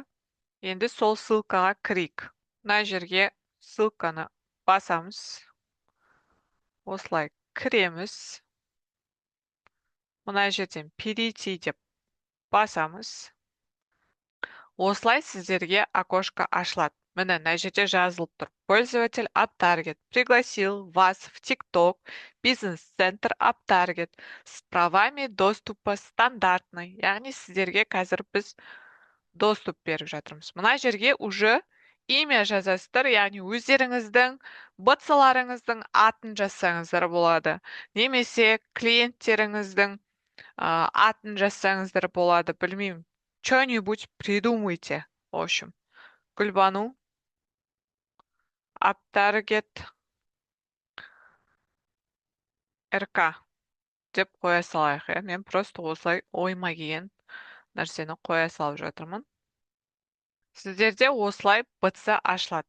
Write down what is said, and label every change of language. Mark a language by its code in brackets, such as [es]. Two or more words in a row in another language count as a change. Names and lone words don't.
[kk] Енді сол ссылкаға кірейік. Мына жерге ссылканы басамыз. Осылай кіреміз. Мына жерден перейти деп басамыз. Осылай сіздерге окошко ашылады. Міне, мына жерде жазылып тұр. [ru] Пользователь Uptarget пригласил вас в TikTok бизнес-центр Uptarget с правами доступа стандартный. [kk] Яғни сіздерге қазір біз доступ беріп жатырмыз. Мына жерге [ru] уже имя [kk] жазасыздар, яғни өздеріңіздің БЦ-ларыңыздың атын жазсаңыздар болады. Немесе клиенттеріңіздің атын жазсаңыздар болады. Білмеймін. [ru] Что-нибудь придумайте. В общем, [kk] Гүлбану Uptarget РК деп қоя салайық. Мен просто осылай ойыма келген нәрсені қоя салып жатырмын. Сіздерде осылай БЦ ашылады.